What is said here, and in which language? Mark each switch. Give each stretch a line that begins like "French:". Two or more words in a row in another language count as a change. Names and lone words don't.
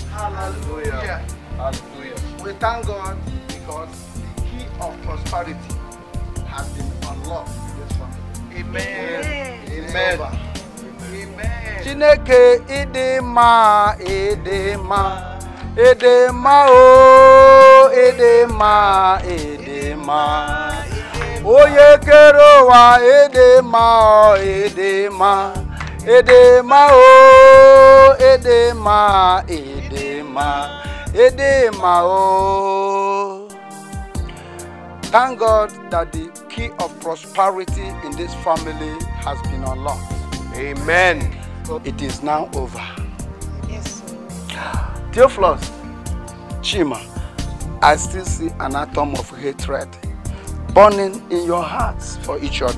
English: Hallelujah. Hallelujah. We thank God because the key of prosperity has been unlocked in this family. Amen. Amen. Amen.
Igbo: Chineke idema idema idema o idema idema oye kerowa idema idema Edema o, edema, edema, edema o.
English: Thank God that the key of prosperity in this family has been unlocked. Amen. It is now over. Yes, sir. Theophilus, Chima, I still see an atom of hatred burning in your hearts for each other.